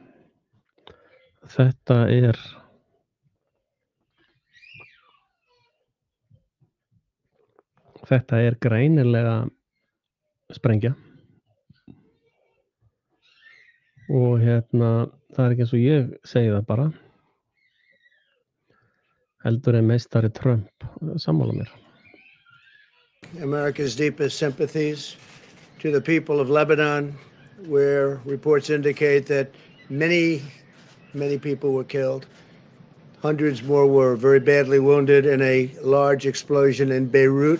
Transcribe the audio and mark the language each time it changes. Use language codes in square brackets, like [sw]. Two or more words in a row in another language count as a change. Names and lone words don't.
[is] Þetta er greinilega sprengja. Og það er ekki eins og ég segi það bara. Heldur meistari Trump sammála mér. [en] America's deepest sympathies to the people of Lebanon, where reports indicate that many people were killed. Hundreds more were very badly wounded in a large explosion in Beirut.